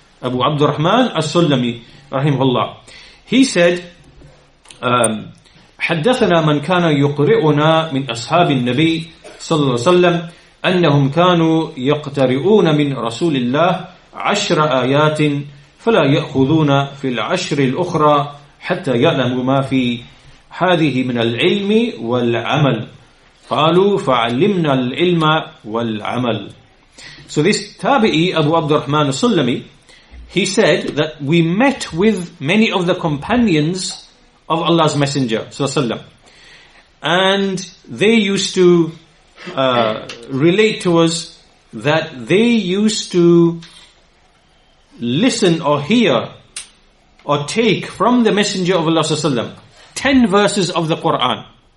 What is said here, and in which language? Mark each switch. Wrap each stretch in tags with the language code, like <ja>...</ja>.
<en>Abu Abdurrahman As-Sullami rahimahullah. He said, حدثنا</en> <ar>حدثنا من كان يقرئنا من أصحاب النبي صلى الله عليه وسلم أنهم كانوا يقترؤون من رسول الله 10 آيات فلا يأخذون في العشر الأخرى حتى يعلموا ما في هذه من العلم والعمل. قالوا فعلمنا العلم والعمل.</ar> <en>So this Tabi'i, Abu Abdurrahman al-Sulami, he said that we met with many of the companions of Allah's Messenger sallallahu, and they used to relate to us that they used to listen or hear or take from the Messenger of Allah sallallahu 10 verses of the Quran.</en>